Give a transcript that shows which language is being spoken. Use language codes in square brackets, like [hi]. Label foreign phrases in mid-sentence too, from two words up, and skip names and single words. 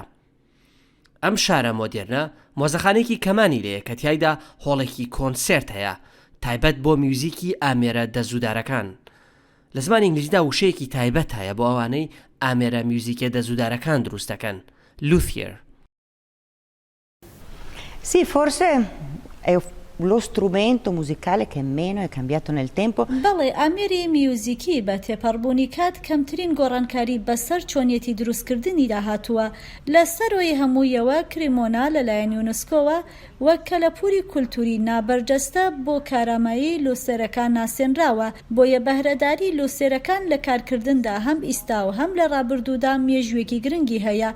[ckb] ئەم شارە مۆدێرنە مۆزەخانێکی کەمانی لێیە کە تیایدا هۆڵێکی کۆنسێرت هەیە تایبەت بۆ میوزیکی ئامێرە دەزوودارەکان. لە زمانی ئینگلیزیدا وشەیەکی تایبەت هەیە بۆ ئەوانەی ئامێرە میوزیکە دەزوودارەکان دروست دەکەن. لوثیەر. [it] Sì, forse è lo strumento musicale che meno è cambiato nel tempo. [ckb] بەڵێ ئامێری میوزیکی بە تێپەڕبوونی کات کەمترین گۆڕانکاری بەسەر چۆنیەتی دروستکردنی داهاتووە. لە سەرۆی هەموویەوە کرێمۆنا لەلایەن یونسکۆوە وەک کەلەپوری کولتوری نابەرجەستە بۆ کارامایی لوسێرەکان ناسێنراوە، بۆیە بەهرەداری لوسێرەکان لە کارکردندا هەم ئیستا و هەم لە ڕابردوودا مێژوێکی گرنگی هەیە.